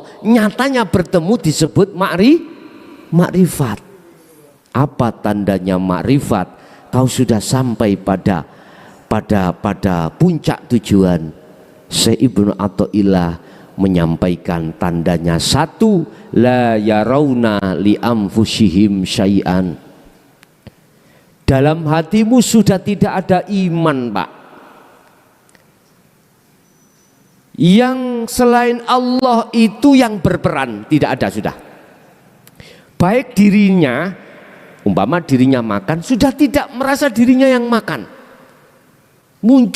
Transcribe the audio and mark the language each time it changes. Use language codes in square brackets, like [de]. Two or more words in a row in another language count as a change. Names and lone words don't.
[id] Nyatanya bertemu disebut makrifat. Apa tandanya makrifat? Kau sudah sampai pada puncak tujuan. Syekh Ibnu Athaillah menyampaikan tandanya satu, [ar] لا يرون لأنفسهم شيئا. [id] Dalam hatimu sudah tidak ada iman, Pak. Yang selain Allah itu yang berperan, tidak ada sudah. Baik dirinya, umpama dirinya makan, sudah tidak merasa dirinya yang makan.